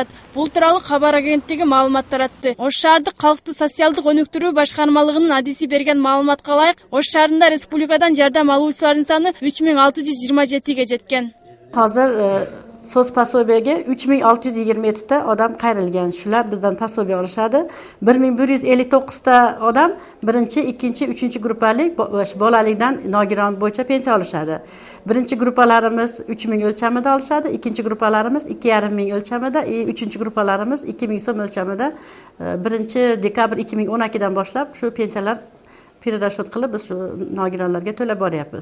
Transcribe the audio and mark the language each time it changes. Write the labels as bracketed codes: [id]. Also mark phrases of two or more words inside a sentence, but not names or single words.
[ky] Бул тууралуу кабар агенттиги маалымат таратты. Ош шаардык калкты социалдык өнүктүрүү башкармалыгынын адиси берген маалыматка ылайык, Ош шаарында республикадан жардам алуучулардын саны 3627ге жеткен. Азыр соц пособияга 3627 та адам кайрылган. [uz] Шулар bizden пособия алышады. 1159 та адам birinchi, ikkinchi, uchinchi gruppalik bolalikdan nogiron bo'yicha pensiya alışады. Birinchi gruppalarimiz 3000 o'lchamida alışады, ikkinchi gruppalarimiz 2500 o'lchamida, uchinchi gruppalarimiz 2000 so'm o'lchamida. 1-dekabr 2012 dan boshlab shu pensiyalar перерасчет qilib biz shu nogironlarga to'lab boryapmiz.